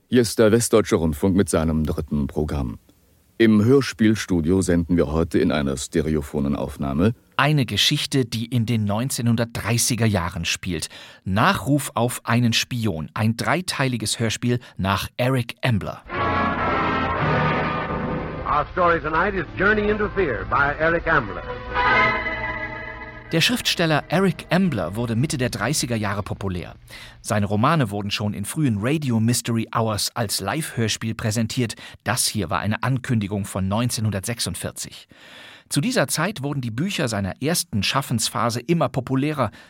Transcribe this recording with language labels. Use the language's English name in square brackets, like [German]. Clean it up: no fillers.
[German] Hier ist der Westdeutsche Rundfunk mit seinem dritten Programm. Im Hörspielstudio senden wir heute in einer stereophonen Aufnahme eine Geschichte, die in den 1930er Jahren spielt. Nachruf auf einen Spion. Ein dreiteiliges Hörspiel nach Eric Ambler. [English] Our story tonight is Journey into Fear by Eric Ambler. [German] Der Schriftsteller Eric Ambler wurde Mitte der 30er Jahre populär. Seine Romane wurden schon in frühen Radio Mystery Hours als Live-Hörspiel präsentiert. Das hier war eine Ankündigung von 1946. Zu dieser Zeit wurden die Bücher seiner ersten Schaffensphase immer populärer.